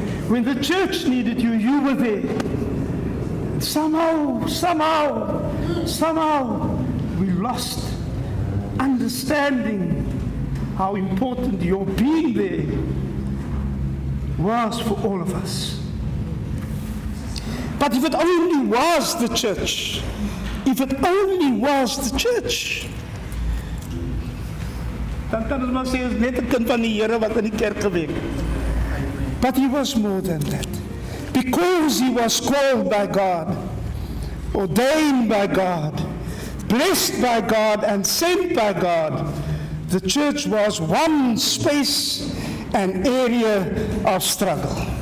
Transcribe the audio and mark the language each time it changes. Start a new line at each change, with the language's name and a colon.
English: When the church needed you, you were there. Somehow, we lost understanding how important your being there was for all of us. But if it only was the church,
Afrikaans: dan kan ons maar sê, is net 'n kind van die Here wat in die kerk gewerk het.
English: But he was more than that. Because he was called by God, ordained by God, blessed by God, and sent by God, the church was one space and area of struggle.